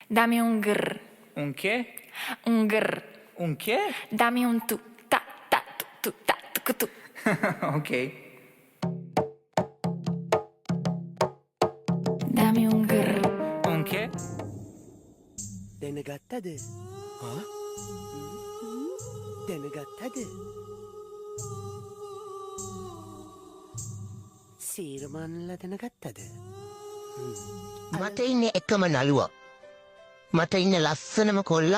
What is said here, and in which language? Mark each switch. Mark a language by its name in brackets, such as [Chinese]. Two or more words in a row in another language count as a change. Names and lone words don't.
[Spanish] Dame un grr. Un che? Un grr. Un che? Dame un tu. Ta ta tu ta tu. Ok. Dame un grr. Un che? [Sinhala] දැනගත්තද? දැනගත්තද? සීරමන්ල දැනගත්තද? මට ඉන්නේ එකම නළුවා. මට ඉන්නේ ලස්සනම කොල්ලා.